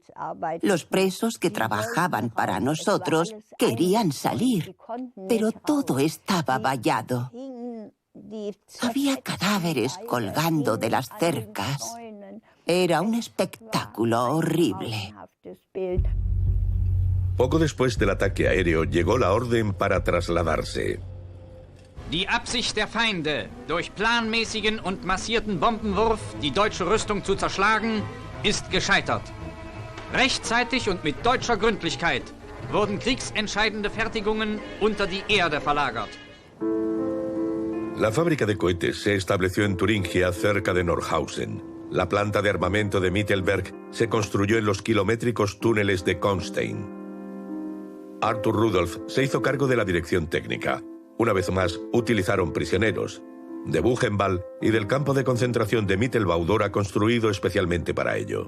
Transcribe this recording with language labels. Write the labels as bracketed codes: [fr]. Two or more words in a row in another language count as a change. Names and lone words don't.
[es] Los presos que trabajaban para nosotros querían salir, pero todo estaba vallado. Había cadáveres colgando de las cercas. Era un espectáculo horrible. Poco después del ataque aéreo llegó la orden para trasladarse. [de] Die Absicht der Feinde, durch planmäßigen und massierten Bombenwurf die deutsche Rüstung zu zerschlagen, ist gescheitert. Rechtzeitig und mit deutscher Gründlichkeit wurden kriegsentscheidende Fertigungen unter die Erde verlagert. [es] La fábrica de cohetes se estableció en Turingia, cerca de Nordhausen. La planta de armamento de Mittelberg se construyó en los kilométricos túneles de Konstein. Arthur Rudolf se hizo cargo de la dirección técnica. Una vez más, utilizaron prisioneros de Buchenwald y del campo de concentración de Mittelbau-Dora, construido especialmente para ello.